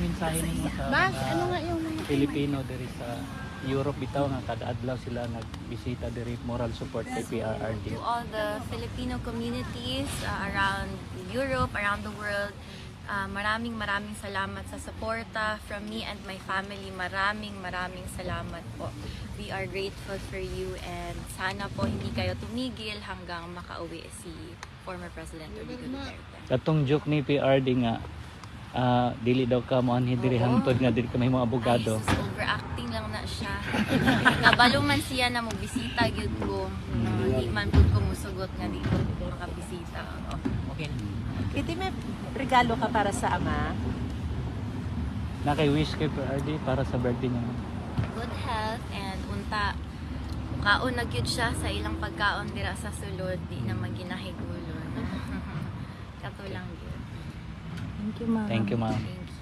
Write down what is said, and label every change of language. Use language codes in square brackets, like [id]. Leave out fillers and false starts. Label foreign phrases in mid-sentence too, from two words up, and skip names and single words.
[ceb] mensahe nimo sa Mas, mga ano nga yung mga Pilipino diri sa Europe bitaw nga kada adlaw sila nagbisita diri [en] moral support [ceb] kay PRRD. [en] To all the Filipino communities around Europe, around the world, [tl] maraming salamat sa suporta [en] from me and my family. [tl] Maraming salamat po. [en] We are grateful for you and [tl] sana po hindi kayo tumigil hanggang makauwi si [en] former President [tl] Rodrigo Duterte. [ceb] Katong joke ni PRD nga dili daw ka mo anhi diri Oo. hangtod nga dili ka may mga abogado. Ay, sus, overacting lang na siya. Nabalo man siya na magbisita gyud ko. Di man pud ko musugot nga [tl] dito makabisita. [ceb] Okay. Kitty, may regalo ka para sa ama? Na kay wish kay PRD para sa birthday niya. [en] Good health [ceb] and unta kaon na gyud siya sa ilang pagkaon dira sa sulod, di naman ginahigulon. Kato lang gyud. [en] Thank you, ma'am. Thank you, ma'am.